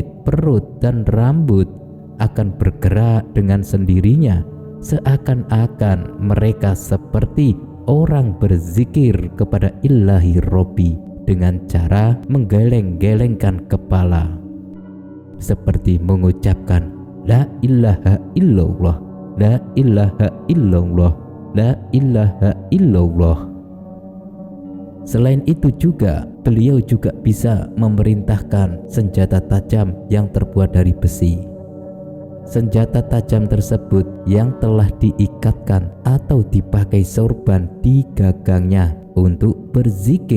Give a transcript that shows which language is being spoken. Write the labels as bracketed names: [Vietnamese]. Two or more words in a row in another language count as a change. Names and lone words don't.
[Indonesian] perut, dan rambut akan bergerak dengan sendirinya, seakan-akan mereka seperti orang berzikir kepada Ilahi Robbi dengan cara menggeleng-gelengkan kepala, seperti mengucapkan [Arabic] لا إله إلا الله, لا إله إلا الله, لا إله إلا الله. [Indonesian] Selain itu juga, beliau juga bisa memerintahkan senjata tajam yang terbuat dari besi. Senjata tajam tersebut yang telah diikatkan atau dipakai sorban di gagangnya untuk berzikir.